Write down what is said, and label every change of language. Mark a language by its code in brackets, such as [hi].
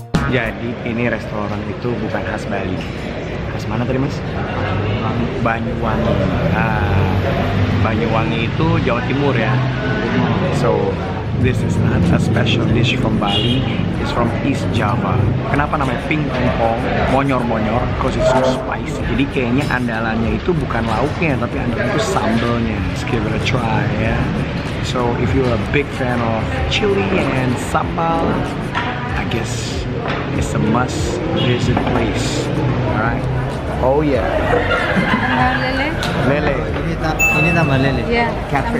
[id] Jadi ini restoran itu bukan khas Bali. Khas mana tadi mas? Banyuwangi. Nah, Banyuwangi itu Jawa Timur ya. [en] So this is not a special dish from Bali. It's from East Java. [id] Kenapa namanya Tempong? Monyor-monyor, [en] because it's so spicy. [id] Jadi kayaknya andalannya itu bukan lauknya, tapi andalannya itu sambelnya. [en] Let's give it a try ya. So if you're a big fan of chili and sambal, I guess it's a must visit place. Alright. Oh yeah. [id] Lele. Lele. Ini nama lele. Ya. [en] Catfish.